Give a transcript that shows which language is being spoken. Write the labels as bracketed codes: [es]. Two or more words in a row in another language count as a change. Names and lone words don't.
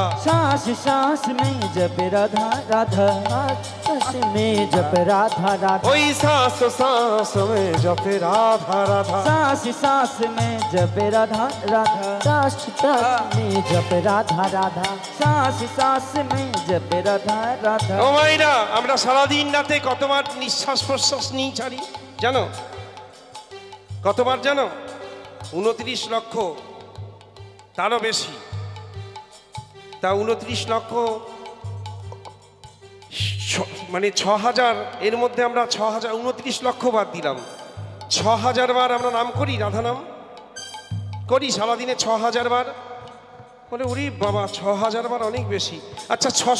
[hi] सांस सांस में जप राधा राधा सांस में जप राधा राधा ওই सांस सांस में जप राधा राधा सांस सांस में जप राधा राधा सांस सांस में जप राधा राधा सांस सांस में जप राधा राधा [bn] ও মাইরা আমরা সারাদিন রাতে কতবার নিঃশ্বাস প্রশ্বাস নিই ছাড়ি জানো কতবার জানো 29 লক্ষ তারও বেশি তা 29 লক্ষ মানে 6000 এর মধ্যে আমরা 6000 29 লক্ষ বাদ দিলাম 6000 বার আমরা নাম করি রাধা নাম করি সারাদিনে 6000 বার বলে ওরে বাবা 6000 বার অনেক বেশি আচ্ছা